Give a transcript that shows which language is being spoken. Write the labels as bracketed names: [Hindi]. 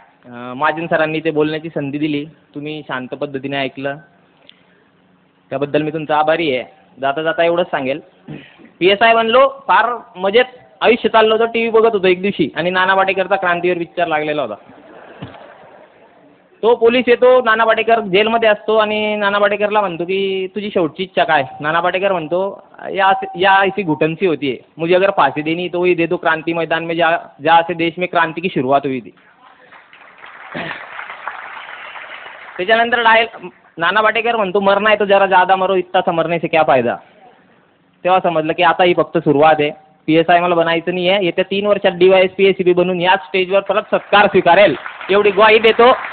[Marathi] महाजन सरांनी ते बोलण्याची संधी दिली, तुम्ही शांत पद्धतीने ऐकलं, त्याबद्दल मी तुमचा आभारी आहे. जाता जाता एवढंच सांगेल, PSI बनलो, फार मजेत आयुष्य चाललं होतं. TV बघत होतो एक दिवशी आणि नाना पाटेकरचा क्रांतीवीर पिक्चर लागलेला होता. तो पोलीस येतो, नाना पाटेकर जेलमध्ये असतो आणि नाना पाटेकरला म्हणतो की तुझी शेवटची इच्छा काय. [Hindi] नाना पाटेकर [Marathi] म्हणतो [Hindi] या ऐसी घुटन सी होती है, मुझे अगर फांसी देनी तो वही दे दो, क्रांति मैदान में जहाँ से देश में क्रांति की शुरुआत हुई थी. [Marathi] त्याच्यानंतर नाना पाटेकर म्हणतो [Hindi] मरना है तो जरा ज़्यादा मरो, इतना सा मरने से क्या फायदा. [Marathi] तेव्हा समजलं की आता ही फक्त सुरुवात आहे. PSI मला बनायचं नाही आहे. येत्या 3 वर्षात DYSP ACP बनून याच स्टेजवर परत सत्कार स्वीकारेल एवढी ग्वाही देतो.